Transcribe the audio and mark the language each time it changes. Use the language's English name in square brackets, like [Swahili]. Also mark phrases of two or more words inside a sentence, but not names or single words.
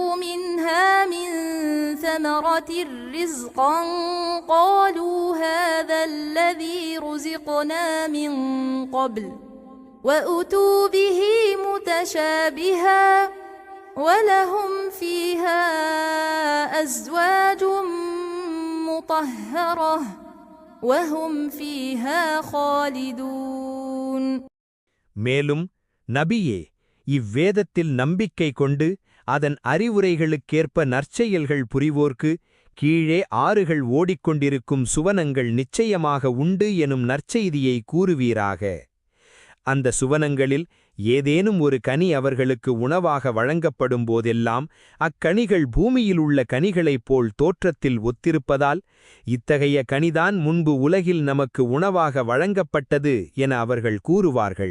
[Arabic] منها من ثمرة رزقا قالوا هذا الذي رزقنا من قبل وأتوا به متشابها ولهم فيها أزواج مطهرة وهم فيها خالدون. [Tamil] மேலும் நபியே, இவ்வேதத்தில் நம்பிக்கை கொண்டு அதன் அறிவுரைகளுக்கேற்ப நற்செயல்கள் புரிவோர்க்கு கீழே ஆறுகள் ஓடிக்கொண்டிருக்கும் சுவனங்கள் நிச்சயமாக உண்டு எனும் நற்செய்தியை கூறுவீராக. அந்த சுவனங்களில் ஏதேனும் ஒரு கனி அவர்களுக்கு உணவாக வழங்கப்படும் போதெல்லாம் அக்கனிகள் பூமியில் உள்ள கனிகளைப் போல் தோற்றத்தில் ஒத்திருப்பதால் இத்தகைய கனிதான் முன்பு உலகில் நமக்கு உணவாக வழங்கப்பட்டது என அவர்கள் கூறுவார்கள்.